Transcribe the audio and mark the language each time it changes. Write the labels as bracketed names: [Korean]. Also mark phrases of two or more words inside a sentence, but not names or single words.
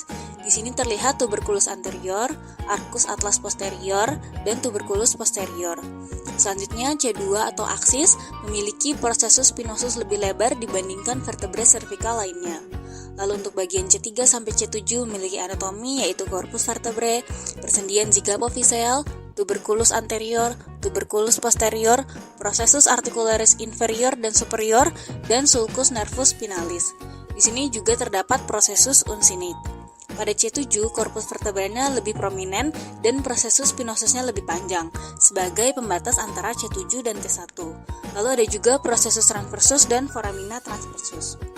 [Indonesian] Di sini terlihat [Latin] tuberculus anterior, arcus atlas posterior, [Indonesian] dan [Latin] tuberculus posterior. [Indonesian] Selanjutnya C2 atau aksis memiliki [Latin] processus spinosus [Indonesian] lebih lebar dibandingkan vertebrae cervical lainnya. Lalu untuk bagian C3 sampai C7 memiliki anatomi yaitu [Latin] corpus vertebrae, [Indonesian] persendian zygapophyseal, [Latin] tuberculus anterior, tuberculus posterior, processus articularis inferior [Indonesian] dan superior, dan [Latin] sulcus nervus spinalis. [Indonesian] Di sini juga terdapat [Latin] processus uncinate. [Indonesian] Pada C7, korpus vertebranya lebih prominent dan [Latin] processus spinosusnya [Indonesian] lebih panjang, sebagai pembatas antara C7 dan T1. Lalu ada juga [Latin] processus transversus [Indonesian] dan [Latin] foramina transversus.